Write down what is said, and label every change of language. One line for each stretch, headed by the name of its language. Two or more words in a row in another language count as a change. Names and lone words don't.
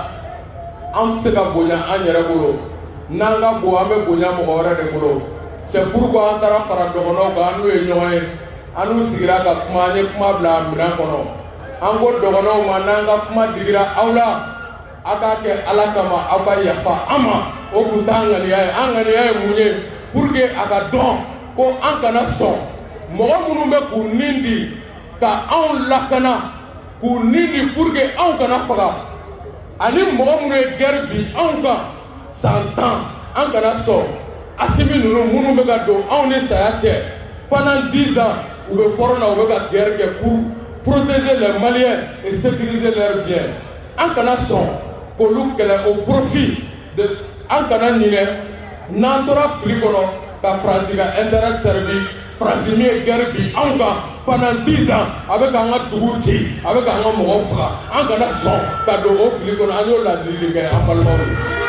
Bambara: An tɛ se ka bonya an yɛrɛ bolo n'an ka bon an bɛ bonya mɔgɔ wɛrɛ de bolo
French: c'est pourquoi
Bambara: an taara fara dɔgɔnɔw kan an n'u ye ɲɔgɔn ye an n'u sigira ka kuma an ye kuma bila a minɛn kɔnɔ an ko dɔgɔnɔw ma n'an ka kuma digira aw la aw k'a kɛ Ala kama aw ka yafa an ma o tun t'an ŋaniya ye an ŋaniya ye mun ye
French: pour que
Bambara: a ka dɔn ko an kana sɔn mɔgɔ minnu bɛ k'u nin di ka anw lakana k'u nin di
French: pour que
Bambara: anw kana faga. Ani mɔgɔ minnu ye guerre bi anw kan san 10 an kana sɔn Assimi ninnu minnu bɛ ka don anw ni saya cɛ pendant 10 ans u bɛ front na u bɛ ka guerre kɛ
French: pour protéger les Maliens et sécuriser leurs biens
Bambara: an kana sɔn k'olu kɛlɛ
French: au profit de
Bambara: an kana ɲinɛ n'an tora fili kɔnɔ ka Faransi ka intérêt servir Faransi min ye guerre bi anw kan
French: pendant 10 ans
Bambara: a bɛ k'an ka dugu ci a bɛ k'an ka mɔgɔw faga an kana sɔn ka don o fili kɔnɔ an y'o ladili kɛ an balimaw ye.